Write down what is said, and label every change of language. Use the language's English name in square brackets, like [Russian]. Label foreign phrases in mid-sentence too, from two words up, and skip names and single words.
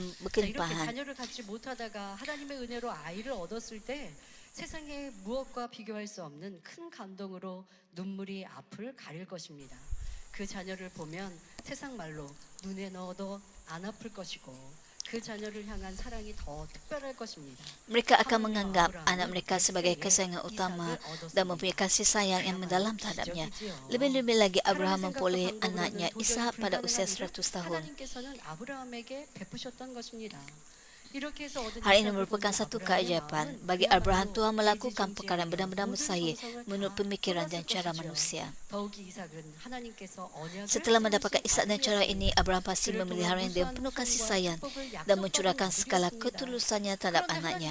[Korean] 이렇게 [Malay] berkelimpahan. [Korean] 자녀를 갖지 못하다가 하나님의 은혜로 아이를 얻었을 때 세상의 무엇과 비교할 수 없는 큰 감동으로 눈물이 앞을 가릴 것입니다. 그 자녀를 보면 세상 말로 눈에 넣어도 안 아플 것이고 그 자녀를 향한 사랑이 더 특별할 것입니다. [Malay] Mereka akan menganggap anak mereka sebagai kesayangan utama dan mempunyai kasih sayang yang mendalam terhadapnya. Lebih-lebih lagi Abraham memperoleh anaknya Ishak pada usia 100 tahun. [Korean] 하나님께서는 아브라함에게 베푸셨던 것입니다. [Malay] Hal ini merupakan satu keajaiban. Bagi Abraham, Tuhan melakukan perkara yang benar-benar mustahil menurut pemikiran dan cara manusia. Setelah mendapatkan Ishak dan cara ini, Abraham pasti memeliharanya dengan penuh kasih sayang dan mencurahkan segala ketulusannya terhadap anaknya.